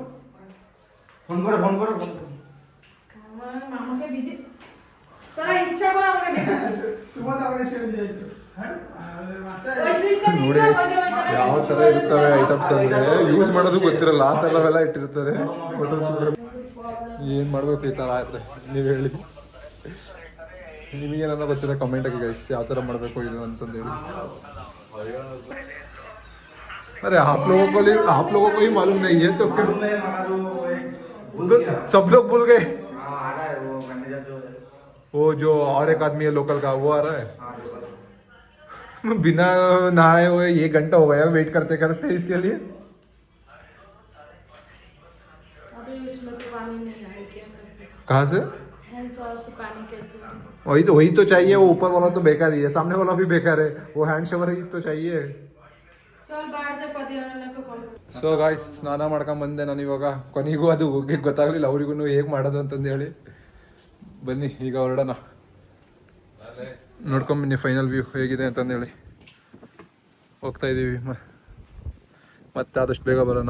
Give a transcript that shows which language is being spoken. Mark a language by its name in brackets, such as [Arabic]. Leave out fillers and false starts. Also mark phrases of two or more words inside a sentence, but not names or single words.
[Kannada] ನೋಡಿ ಯಾವ ತರ ಇರ್ತವೆ ಐಟಮ್ಸ್ ಅಂದ್ರೆ ಯೂಸ್ ಮಾಡೋದು ಗೊತ್ತಿರಲ್ಲ, ಆ ಥರವೆಲ್ಲ ಇಟ್ಟಿರ್ತಾರೆ. ಏನ್ ಮಾಡ್ಬೇಕು ಈ ತರ ಆದ್ರೆ ನೀವ್ ಹೇಳಿ, ನಿಮಗೇನ ಗೊತ್ತಿರೋ ಕಮೆಂಟ್ ಆಗಿ ಗೈಸ್, ಯಾವ ತರ ಮಾಡ್ಬೇಕು ಇದು ಅಂತಂದು ಹೇಳಿ. [Hindi] अरे आप लोगों को ही मालूम नहीं है तो सब लोग भूल गए. वो जो और एक आदमी है लोकल का, वो आ रहा है. बिना नहाए हुए 1 घंटा हो गया वेट करते करते इसके लिए. अभी उसमें तो पानी नहीं है क्या? कहाँ से? पानी कैसे? वही तो चाहिए. वो ऊपर वाला तो बेकार ही है, सामने वाला भी बेकार है. वो [English] hand shower [Hindi] ही तो चाहिए. [English] so guys, [Kannada] ಸ್ನಾನ ಮಾಡ್ಕೊಂಡ್ ಬಂದೆ ನಾನು ಇವಾಗ. ಕೊನೆಗೂ ಅದು ಹೋಗಿ ಗೊತ್ತಾಗ್ಲಿಲ್ಲ ಅವ್ರಿಗೂ ಹೇಗೆ ಮಾಡೋದು ಅಂತಂದು ಹೇಳಿ. ಬನ್ನಿ ಈಗ ಹೊರಡೋಣ, ನೋಡ್ಕೊಂಬನ್ನಿ [English] final view [Kannada] ಹೇಗಿದೆ ಅಂತಂದು ಹೇಳಿ. ಹೋಗ್ತಾ ಇದ್ದೀವಿ ಮತ್ತೆ ಆದಷ್ಟು ಬೇಗ ಬರೋಣ.